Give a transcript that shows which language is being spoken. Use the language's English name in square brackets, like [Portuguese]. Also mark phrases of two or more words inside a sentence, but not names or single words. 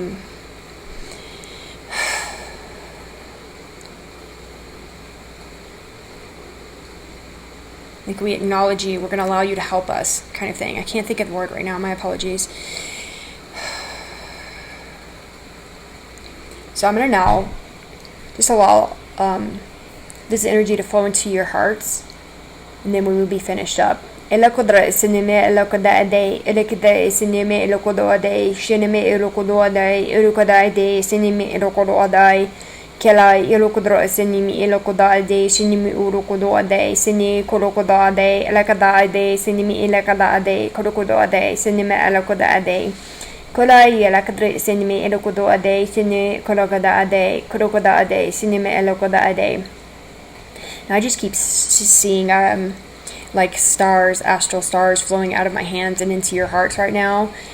[English] We acknowledge you, we're going to allow you to help us, kind of thing. I can't think of the word right now, my apologies. So I'm going to now just allow this energy to flow into your hearts, and then we will be finished up. Elakodra sinime elakoda day elekide sinime elokodo day shinime elokodo day elokoda day sinime elokodo day Kela ilokodro sinimi ilokodade sinimi urokodode sini korokodade elekadade sinimi ilekadade korokodode sinimi elekodade kola ilakadre sinimi ilokodode sini korokodade korokodade sinimi elekodade. I just keep seeing like stars, astral stars flowing out of my hands and into your hearts right now.